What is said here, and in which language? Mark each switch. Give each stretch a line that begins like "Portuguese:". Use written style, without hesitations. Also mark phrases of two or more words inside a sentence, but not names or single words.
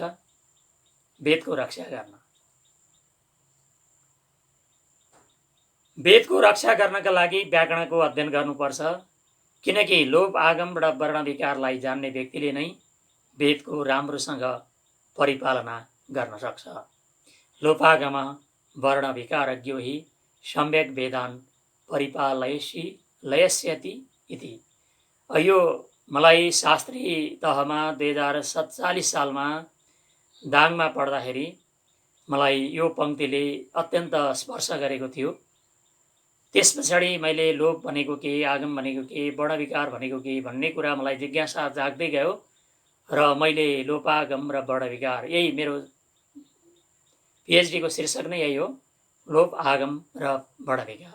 Nepali: वेदको रक्षा गर्न। वेदको रक्षा गर्नका लागि व्याकरणको अध्ययन गर्नुपर्छ। किनकि लोभ आगम र वर्ण विकारलाई जान्ने व्यक्तिले नै वेदको राम्रोसँग परिपालना गर्न सक्छ।
Sanskrit: लोपागम वर्ण विकारज्ञो हि सम्यक वेदान लयस्यति इति।
Nepali: यो मलाई शास्त्री तहमा 2047 सालमा दाङमा पढ्दाखेरि मलाई यो पङ्क्तिले अत्यन्त स्पर्श गरेको थियो। त्यस पछाडि मैले लोभ भनेको के, आगम भनेको के, वर्ण विकार भनेको के भन्ने कुरा मलाई जिज्ञासा जाग्दै गयो र मैले लोपागम र वर्ण विकार, यही मेरो पिएचडीको शीर्षक नै यही हो, लोभ आगम र वर्ण विकार।